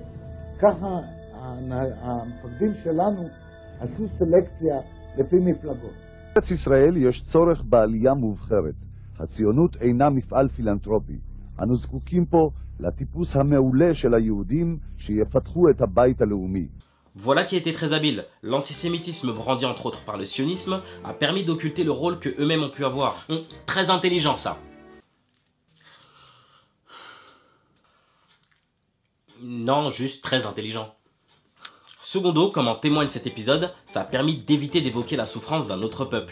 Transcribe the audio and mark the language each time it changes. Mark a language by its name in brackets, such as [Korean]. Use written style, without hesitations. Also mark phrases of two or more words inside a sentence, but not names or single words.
[Hebrew] ככה המפקדים שלנו עשו סלקציה לפי מפלגות. בארץ ישראל יש צורך בעלייה מובחרת. הציונות אינה מפעל פילנטרופי. אנו זקוקים פה לטיפוס המעולה של היהודים שיפתחו את הבית הלאומי. [French] Voilà qui a été très habile. L'antisémitisme brandi entre autres par le sionisme a permis d'occulter le rôle que eux-mêmes ont pu avoir. Très intelligent ça. Non, juste très intelligent. Secondo, comme en témoigne cet épisode, ça a permis d'éviter d'évoquer la souffrance d'un autre peuple.